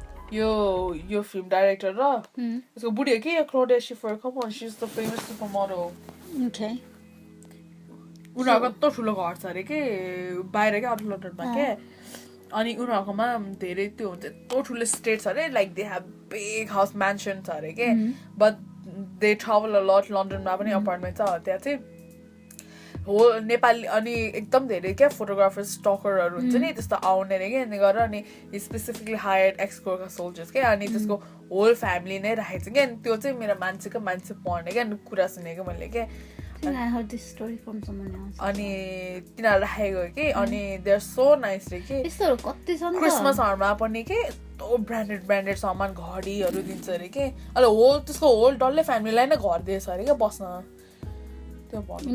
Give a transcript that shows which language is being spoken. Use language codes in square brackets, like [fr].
[en] Yo film director ra. So [ne] बुढी हो कि [en] Claudia Schiffer, come on, she's the famous supermodel. Okay. [ne] उनीहरूको कत्रो ठुलो घर छ अरे के बाहिर क्या अरू लन्डनमा के अनि उनीहरूकोमा धेरै त्यो हुन्छ यत्रो ठुलो स्टेट छ अरे [en] like they have big house [ne] म्यान्सन छ अरे के [en] but they travel a lot [ne] लन्डनमा पनि अपार्टमेन्ट छ त्यहाँ चाहिँ हो नेपाली अनि एकदम धेरै क्या फोटोग्राफर स्टकरहरू हुन्छ नि त्यस्तो आउने अरे क्या अनि गरेर अनि [en] specifically hired ex Gorkha soldiers [ne] क्या अनि त्यसको होल फ्यामिली नै राखेको छ क्या अनि त्यो चाहिँ मेरो मान्छे पढ्ने क्या अनि कुरा सुनेको मैले क्या [en] I heard this story from someone else. [ne] अनि तिनीहरू राखेको कि अनि [en] they are so nice [ne] रे कि यस्तोहरू कति छ नि त क्रिसमसहरूमा पनि के यस्तो ब्रान्डेड सामान घडीहरू दिन्छ अरे के अहिले होल त्यसको होल डल्लै फ्यामिलीलाई नै घर दिएछ अरे क्या बस्न त्यो भन्नु